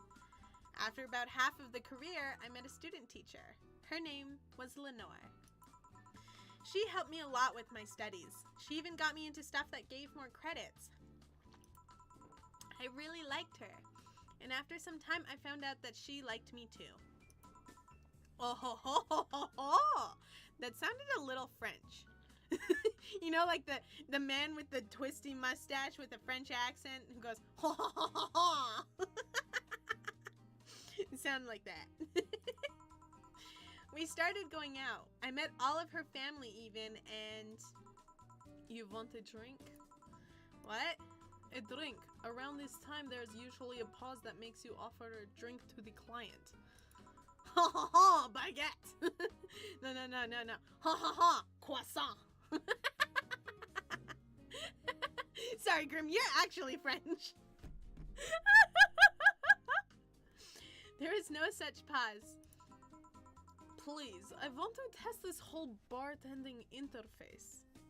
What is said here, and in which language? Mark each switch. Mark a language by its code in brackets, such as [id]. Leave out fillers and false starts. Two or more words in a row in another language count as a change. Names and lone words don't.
[en] After about half of the career, I met a student teacher. Her name was Lenore. She helped me a lot with my studies. She even got me into stuff that gave more credits. I really liked her. And after some time, I found out that she liked me too. Oh ho ho ho ho ho! That sounded a little French. You know, like the man with the twisty mustache with a French accent who goes ho ho ho ho ho. It sounded like that. We started going out. I met all of her family even, and... You want a drink? What? A drink. Around this time, there's usually a pause that makes you offer a drink to the client. Ha ha ha, baguette! No. Ha ha ha, croissant! Sorry, Grim, you're actually French. There is no such pause. Please, I want to test this whole bartending interface.